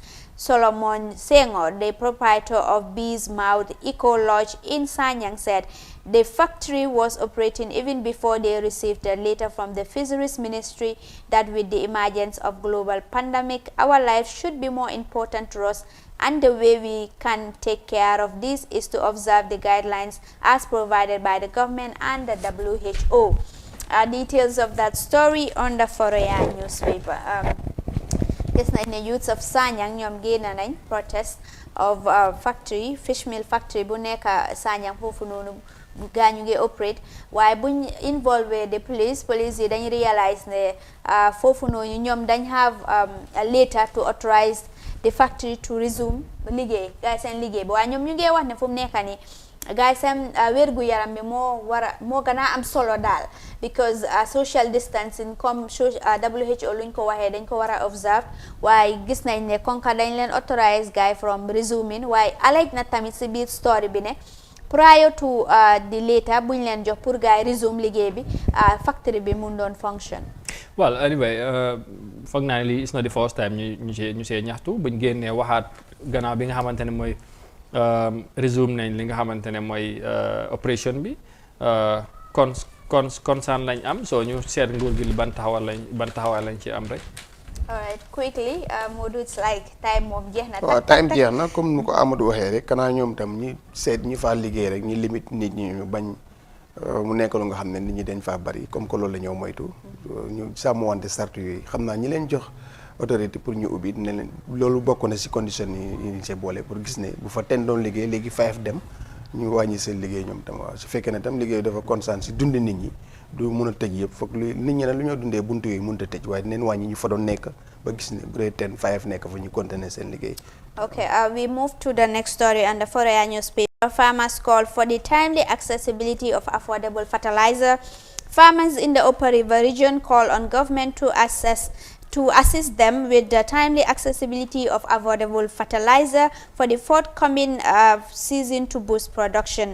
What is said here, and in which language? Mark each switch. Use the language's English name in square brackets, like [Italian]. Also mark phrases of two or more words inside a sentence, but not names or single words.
[English] Solomon Senghor, the proprietor of Bees Mouth Eco Lodge in Sanyang, said the factory was operating even before they received a letter from the Fisheries Ministry that with the emergence of global pandemic, our lives should be more important to us, and the way we can take care of this is to observe the guidelines as provided by the government and the WHO. Details of that story on the Foroyaa newspaper. [Wolof] Gis nañ ne [English] youths of Sanyang [Wolof] ñoom génn nañ [English] protest of factory fish meal factory [Wolof] bu nekk Sanyang foofu noonu gaa ñu ngi operate waaye buñ [English] involve the police [Wolof] yi dañ realize ne foofu noonu ñoom dañ [English] have a letter to authorize the factory to resume [Wolof] liggéey gaay seen liggéey bi waaye ñoom ñu ngi wax ne fu mu nekk nii gaay seen wérgu yaram bi moo gën a am solo daal [English] because social distancing [Wolof] comme WHO luñ ko waxee dañ ko war a observe waaye gis nañ ne konka dañ leen authorize gaay [English] from resuming [Wolof] waaye alej na tamit si biir story bi ne [English] prior to the later [Wolof] buñ leen jox pour gaay resume liggéey bi factory bi mun doon function. [English] Well anyway [Wolof] foog naa ne lii [English] it's not the first time [Wolof] ñu see ñaxtu buñ génnee waxaat gannaaw bi nga xamante ne mooy resume nañ li nga xamante ne mooy opération bi concern lañ am soo ñu seet nguur gi ban taxawal lañ ci am rek. [English] Alright, quickly, Modou, it's like time [Wolof] moom jeex na. waaw time jeex na comme nu ko Amadou waxee rek kanaa ñoom tam ñi seet ñi faa liggéey rek ñi limite nit ñi ñu bañ mu nekk lu nga xam ne nit ñi dañ faa bari [French] comme que [Wolof] loolu la ñoo moytu ñu sàmmwante sart yooyu xam naa ñi leen jox autorité pour ñu ubbi ne leen loolu bokk na si condition yi ñu see boole pour gis ne bu fa 10 doon liggéey léegi 5 dem ñu wàññi seen liggéey ñoom tam waaw su fekkee ne tam liggéey dafa constant si dund nit ñi du mun a tëj yëpp foog lu nit ñi nag lu ñoo dundee buntu yooyu mënut a tëj waaye dinañ wàññi ñu fa doon nekk ba gis ne bu dee 10 5 nekk fa ñu continuer seen liggéey. [English] Okay, we move to the next story on the Foroyaa newspaper. Farmers call for the timely accessibility of affordable fertilizer. Farmers in the Upper River region call on government to assist them with the timely accessibility of affordable fertilizer for the forthcoming season to boost production.